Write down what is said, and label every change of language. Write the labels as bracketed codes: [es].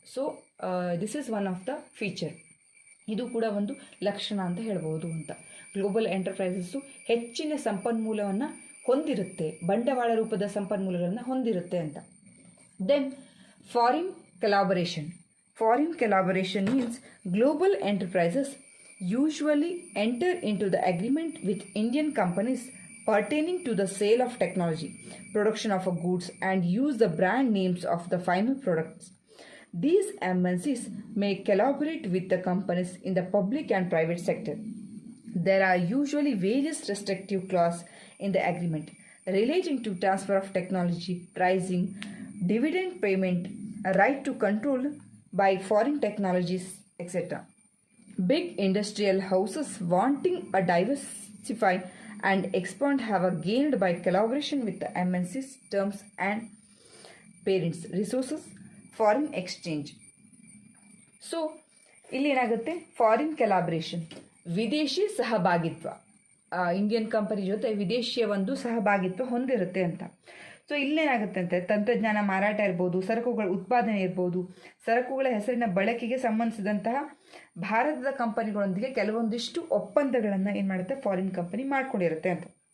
[en] So this is one of the feature. [kn] ಇದು ಕೂಡ ಒಂದು ಲಕ್ಷಣ ಅಂತ ಹೇಳ್ಬೋದು ಅಂತ. ಗ್ಲೋಬಲ್ ಎಂಟರ್ಪ್ರೈಸಸ್ಸು ಹೆಚ್ಚಿನ ಸಂಪನ್ಮೂಲವನ್ನು ಹೊಂದಿರುತ್ತೆ, ಬಂಡವಾಳ ರೂಪದ ಸಂಪನ್ಮೂಲಗಳನ್ನು ಹೊಂದಿರುತ್ತೆ ಅಂತ. [en] Then foreign collaboration. Foreign collaboration means global enterprises usually enter into the agreement with Indian companies pertaining to the sale of technology, production of goods, and use the brand names of the final products. These MNCs may collaborate with the companies in the public and private sector. There are usually various restrictive clauses in the agreement relating to transfer of technology, pricing, dividend payment, a right to control by foreign technologies, etc. Big industrial houses wanting a diversify and expand have gained by collaboration with the MNCs terms and parents, resources, foreign exchange. So, [kn] ಇಲ್ಲಿ ಏನಾಗುತ್ತೆ, foreign collaboration, ವಿದೇಶಿ ಸಹಭಾಗಿತ್ವ, Indian company ಜೊತೆ ವಿದೇಶಿಯ ಒಂದು ಸಹಭಾಗಿತ್ವ ಹೊಂದಿರುತ್ತೆ ಅಂತ. ಸೊ ಸೊ ಇಲ್ಲೇನಾಗುತ್ತೆ ಅಂತ ತಂತ್ರಜ್ಞಾನ ಮಾರಾಟ ಇರ್ಬೋದು, ಸರಕುಗಳ ಉತ್ಪಾದನೆ ಇರ್ಬೋದು, ಸರಕುಗಳ ಹೆಸರಿನ ಬಳಕೆಗೆ ಸಂಬಂಧಿಸಿದಂತಹ ಭಾರತದ ಕಂಪನಿಗಳೊಂದಿಗೆ ಕೆಲವೊಂದಿಷ್ಟು ಒಪ್ಪಂದಗಳನ್ನು ಏನು ಮಾಡುತ್ತೆ, ಫಾರಿನ್ ಕಂಪನಿ ಮಾಡ್ಕೊಂಡಿರುತ್ತೆ ಅಂತ.